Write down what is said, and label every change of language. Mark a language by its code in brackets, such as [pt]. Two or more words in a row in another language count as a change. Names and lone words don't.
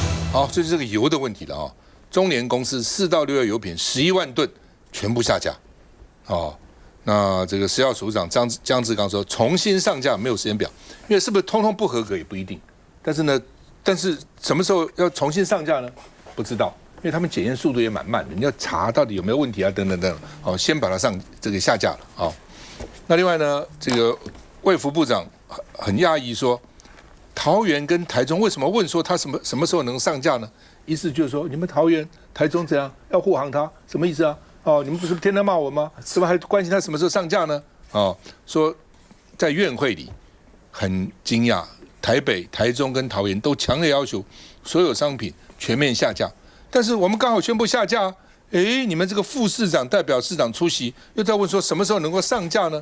[zh] 好，這是這個油的問題了啊。中聯公司4到6月油品11萬噸全部下架，哦，那這個食藥署長江志剛說重新上架沒有時間表，因為是不是通通不合格也不一定，但是什麼時候要重新上架呢？不知道，因為他們檢驗速度也蠻慢的，你要查到底有沒有問題啊，等等等，好，先把它下架了啊。那另外呢，這個衛福部長很訝異說，桃園跟台中為什麼問說他什麼時候能上架呢？意思就是說，你們桃園、台中怎樣要護航他，什麼意思啊？哦，你們不是天天罵我嗎？怎麼還關心他什麼時候上架呢？哦，說在院會裡很驚訝，台北、台中跟桃園都強烈要求所有商品全面下架，但是我們剛好宣布下架，哎，你們這個副市長代表市長出席，又在問說什麼時候能夠上架呢？